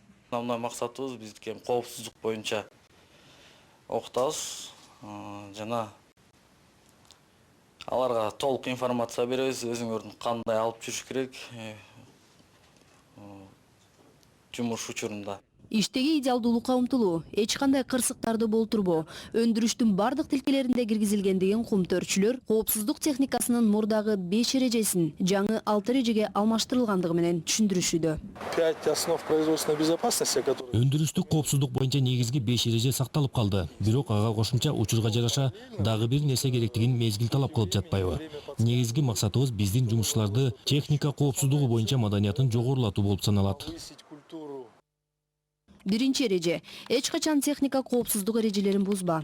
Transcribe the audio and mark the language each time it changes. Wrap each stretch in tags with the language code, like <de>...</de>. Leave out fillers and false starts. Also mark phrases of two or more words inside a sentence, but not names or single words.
<ky>Основной максатыбыз биздики коопсуздук боюнча окутабыз, жана аларга толук информация беребиз, өзүңөрдүн кандай алып жүрүш керек жумуш учурунда. Иштеги идеалдуулукка умтулуу, эч кандай кырсыктарды болтурбоо, өндүрүштүн бардык тилкелеринде киргизилген деген кумтөрчүлөр коопсуздук техникасынын мурдагы 5 эрежесин жаңы 6 эрежеге алмаштырылгандыгы менен түшүндүрүшүүдө.</ky> <ru>5 основ производственной безопасности, которые...</ru> <ky>Өндүрүштүк коопсуздук боюнча негизги 5 эреже сакталып калды. Бирок ага кошумча учурга жараша дагы бир нерсе керектигин мезгил талап кылып жатпайбы? Негизги максатыбыз биздин жумушчуларды техника коопсуздугу боюнча маданиятын жогорулатуу болуп саналат. Биринчи эреже – эч качан техника коопсуздук эрежелерин бузба.</ky>